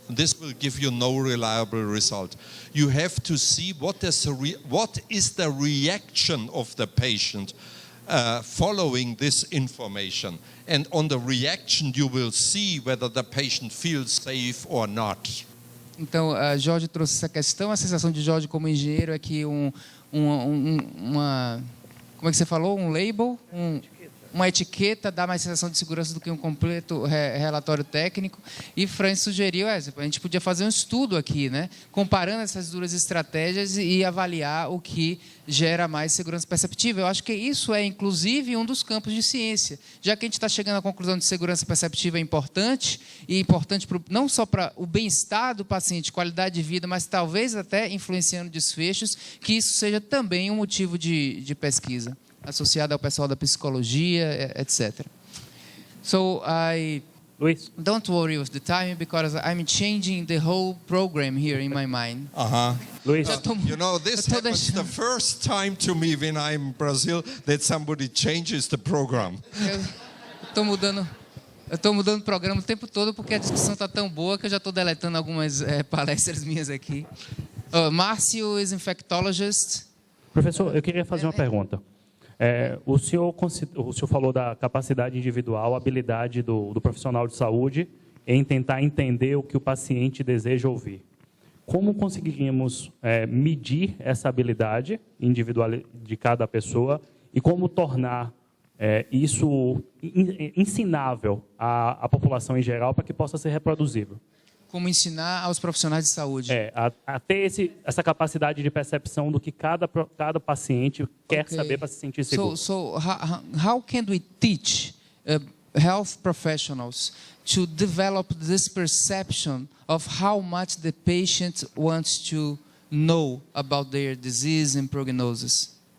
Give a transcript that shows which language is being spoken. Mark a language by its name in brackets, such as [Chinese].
[English] This will give you no reliable result. You have to see what is the reaction of the patient following this information. And on the reaction, you will see whether the patient feels safe or not. [Portuguese] Então, Jorge trouxe essa questão. A sensação de Jorge como engenheiro é que como é que você falou? Um label, uma etiqueta dá mais sensação de segurança do que um completo relatório técnico. E Franz sugeriu, a gente podia fazer um estudo aqui, né? Comparando essas duas estratégias e avaliar o que gera mais segurança perceptível. Eu acho que isso é, inclusive, um dos campos de ciência. Já que a gente está chegando à conclusão de segurança perceptível é importante, e importante não só para o bem-estar do paciente, qualidade de vida, mas talvez até influenciando desfechos, que isso seja também um motivo de pesquisa, associado ao pessoal da psicologia, etc. [English] So Luis. Don't worry with the time, because I'm changing the whole program here in my mind. Luis. You know, this happens the first time to me when I'm in Brazil, that somebody changes the program. [Portuguese] Eu estou mudando o programa o tempo todo porque a discussão está tão boa que eu já estou deletando algumas palestras minhas aqui. [English] Márcio is infectologist. [Portuguese] Professor, eu queria fazer uma pergunta. O senhor falou da capacidade individual, habilidade do profissional de saúde em tentar entender o que o paciente deseja ouvir. Como conseguiríamos medir essa habilidade individual de cada pessoa e como tornar isso ensinável à população em geral para que possa ser reproduzível? Como ensinar aos profissionais de saúde. A ter essa capacidade de percepção do que cada paciente quer saber para se sentir seguro. [English] So how can we teach health professionals to develop this perception of how much the patient wants to know about their disease and prognosis?